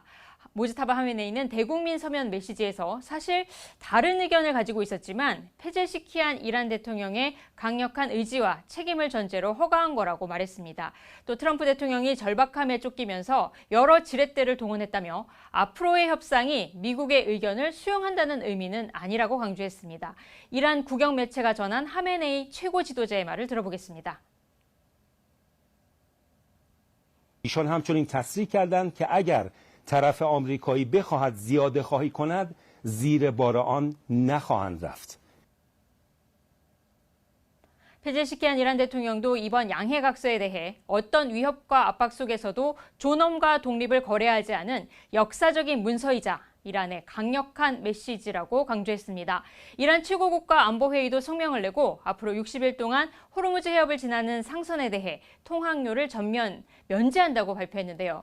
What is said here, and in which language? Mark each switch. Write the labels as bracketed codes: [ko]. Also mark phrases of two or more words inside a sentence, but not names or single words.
[ko] 모즈타바 하메네이는 대국민 서면 메시지에서 사실 다른 의견을 가지고 있었지만 페제시키안 이란 대통령의 강력한 의지와 책임을 전제로 허가한 거라고 말했습니다. 또 트럼프 대통령이 절박함에 쫓기면서 여러 지렛대를 동원했다며 앞으로의 협상이 미국의 의견을 수용한다는 의미는 아니라고 강조했습니다. 이란 국영 매체가 전한 하메네이 최고 지도자의 말을 들어보겠습니다. [fa] ایشان همچنین تصریح کردند که اگر طرف آمریکایی بخواهد زیاده خواهی کند زیر بار آن نخواهند رفت. [ko] 페제시키안 이란 대통령도 이번 양해각서에 대해 어떤 위협과 압박 속에서도 존엄과 독립을 거래하지 않은 역사적인 문서이자 이란의 강력한 메시지라고 강조했습니다. 이란 최고국가 안보회의도 성명을 내고 앞으로 60일 동안 호르무즈 해협을 지나는 상선에 대해 통항료를 전면 면제한다고 발표했는데요.